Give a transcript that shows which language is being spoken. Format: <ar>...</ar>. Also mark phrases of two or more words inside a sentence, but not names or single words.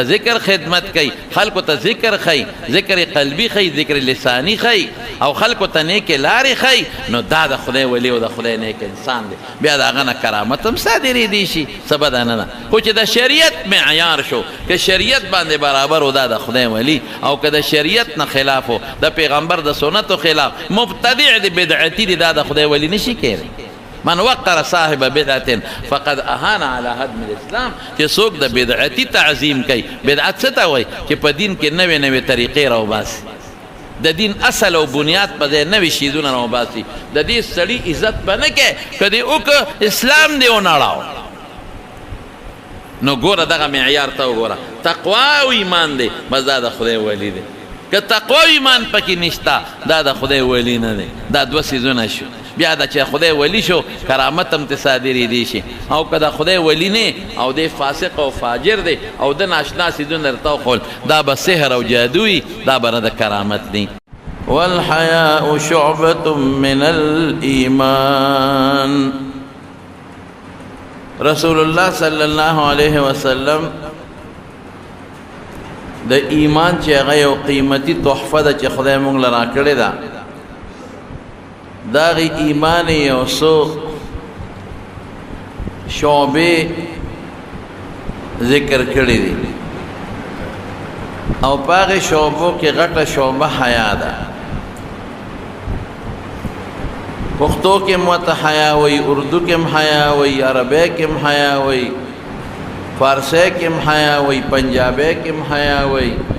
<ps>ذکر خدمت کوي خلکو ته ذکر ښیي ذکر قلبي ښیي ذکر لساني ښیي او خلکو ته نیکې لارې ښیي نو دا د خدای ولی او د خدای نیک انسان دی بیا د هغه نه کرامت هم صادرېدی شي څه بده نه ده خو چې د شریعت معیار شو که شریعت باندې برابر و دا د خدای ولی او که د شریعت نه خلاف و د پیغمبر د سنتو خلاف مبتدع دی بدعتي دی دا د خدای ولی نشي کېدی</ps> <ar>من وقر صاحب بدعت فقد اهان على هدم الاسلام</ar> <ps>چې څوک د بدعتي تعظیم کوي بدعت څه ته وایي چې په دین کې نوې نوې طریقې راوباسي د دین اصل او بنیاد په ځای نوې شیزونه راوباسي د دې سړي عزت به نه کوي که دې وکړه اسلام دې ونړاو نو ګوره دغه معیار ته وګوره تقوا او ایمان دی بس دا د خدای ولی دی که تقوا او ایمان پکې نشته دا د خدای ولی نه دی دا دوه څیزونه شو بیا دا چې خدای ولی شو کرامت هم ته صادرېدی شي او که د خدای ولی نه او دی فاسق او فاجر دی او د ناشنا څیزونه درته وښول دا به سحر او جادو وي دا به نه د کرامت دی</ps> <ar>والحیاء شعبة من الایمان</ar> <ps>رسول الله</ps> <ar>صلی الله علیه وسلم</ar> <ps>د ایمان چې هغه یو قیمتي تحفه ده چې خدای مونږ له راکړې ده د هغې ایمان یو څو شعبې ذکر کړي دي او په هغې شعبو کې غټه شعبه حیا ده پښتو کې هم ورته حیا وایي اردو کې هم حیا وایي عربی کې هم حیا وایي فارسی کې هم حیا وایي پنجابی کې هم حیا وایي</ps>